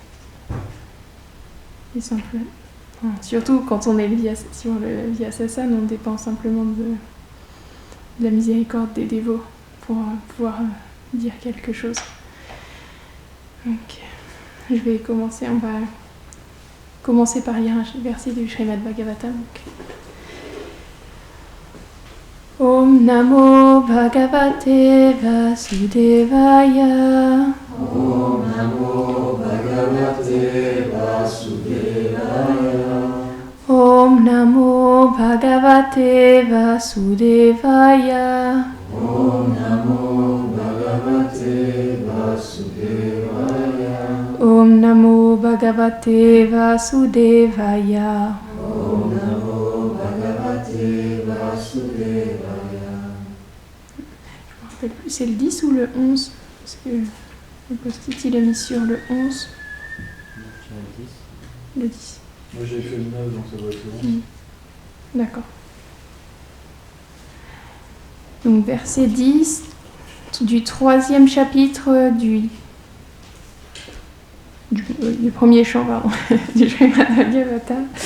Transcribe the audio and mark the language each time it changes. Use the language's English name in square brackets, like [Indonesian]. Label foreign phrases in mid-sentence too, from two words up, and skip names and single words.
[French] Surtout quand on est sur le Vyasasana, on dépend simplement de la miséricorde des dévots pour pouvoir dire quelque chose. Donc, on va commencer par lire un verset du Srimad Bhagavatam. [Sanskrit] ॐ नमो भगवते वासुदेवाय. ॐ नमो भगवते वासुदेवाय. ॐ नमो भगवते वासुदेवाय. ॐ नमो भगवते वासुदेवाय. ॐ नमो भगवते वासुदेवाय. ॐ नमो भगवते वासुदेवाय. [French] Je me rappelle plus, c'est le 10 ou le 11 parce que le post-it il est mis sur le 11. Le 10. Moi j'ai fait le 9 donc ça doit être le 11. D'accord. Donc verset 10 du 3e chapitre du premier chant, pardon, du Srimad Bhagavatam.